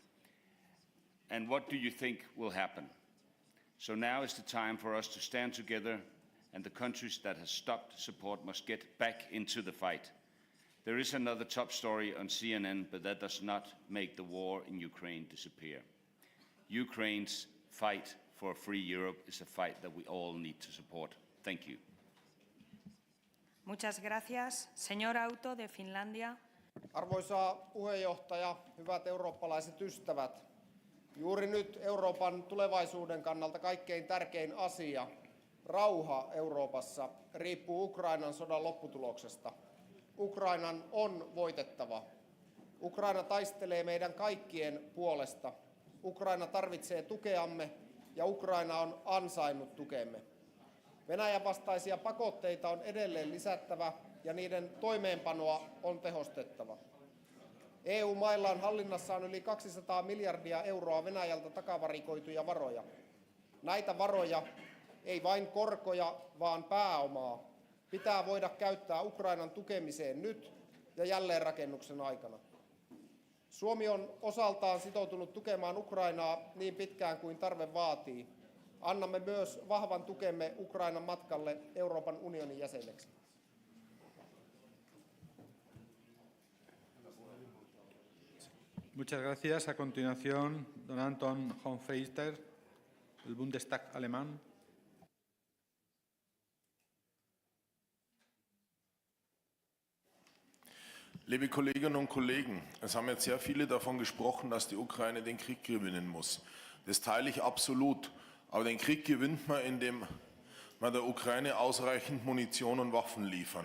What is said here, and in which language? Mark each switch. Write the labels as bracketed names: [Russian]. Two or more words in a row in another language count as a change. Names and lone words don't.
[English] And what do you think will happen? So now is the time for us to stand together, and the countries that have stopped support must get back into the fight. There is another top story on CNN, but that does not make the war in Ukraine disappear. Ukraine's fight for a free Europe is a fight that we all need to support. Thank you. [Spanish] Muchas gracias. Señor Auto, de Finlandia. [Finnish] Arvoisa puheenjohtaja, hyvät eurooppalaiset ystävät. Juuri nyt Euroopan tulevaisuuden kannalta kaikkein tärkein asia, rauha Euroopassa, riippuu Ukrainan sodan lopputuloksesta. Ukrainan on voitettava. Ukraina taistelee meidän kaikkien puolesta. Ukraina tarvitsee tukeamme ja Ukraina on ansainnut tukemme. Venäjän vastaisia pakotteita on edelleen lisättävä ja niiden toimeenpanoa on tehostettava. EU-mailla on hallinnassaan yli 200 miljardia euroa Venäjältä takavarikoituja varoja. Näitä varoja, ei vain korkoja, vaan pääomaa, pitää voida käyttää Ukrainan tukemiseen nyt ja jälleenrakennuksen aikana. Suomi on osaltaan sitoutunut tukemaan Ukrainaa niin pitkään kuin tarve vaatii. Annamme myös vahvan tukemme Ukrainan matkalle Euroopan unionin jäseneksi. [Spanish] Muchas gracias. A continuación, don Anton Hofstadter, del Bundestag alemán. [German] Liebe Kolleginnen und Kollegen, es haben jetzt sehr viele davon gesprochen, dass die Ukraine den Krieg gewinnen muss. Das teile ich absolut. Aber den Krieg gewinnt man, indem man der Ukraine ausreichend Munition und Waffen liefern.